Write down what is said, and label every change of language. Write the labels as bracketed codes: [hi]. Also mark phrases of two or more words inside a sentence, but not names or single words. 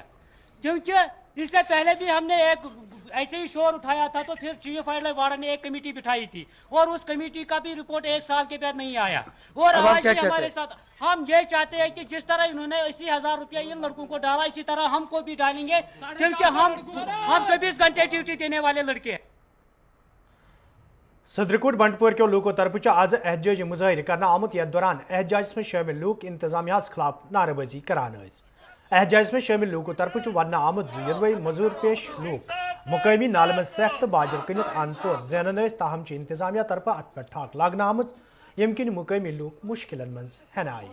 [ur] کیونکہ اس سے پہلے بھی ہم نے ایک ایسے ہی شور اٹھایا تھا, تو پھر [en] Chief Wildlife Warden [ur] نے ایک کمیٹی بٹھائی تھی اور اس کمیٹی کا بھی رپورٹ 1 سال کے بعد نہیں آیا. اور آج بھی ہمارے ساتھ ہم یہ چاہتے ہیں کہ جس طرح انہوں نے 80,000 روپیہ ان لڑکوں کو ڈالا, اسی طرح ہم کو بھی ڈالیں گے, کیونکہ ہم 24 گھنٹے ڈیوٹی دینے والے لڑکے ہیں. [ks] صدرکوٹ بنڈپور کے لوکوں طرف آز احتجاجی مظاہر کرنا آمت. یتھ دوران احتجاجس میں شامل لوگ انتظامیہ خلاف نعرہ بازی کران. احتجاجس میں شامل لوکوں طرف ونہ آمت یدوے مزور پیش لوگ مقامی نالہ مز سیخ تو باجر کنت ان ژور زینان, تاہم انتظامیہ طرف ات پہ ٹھاک لاگنا آمت یم کن مقامی لوگ مشکلن مز ہین آئی.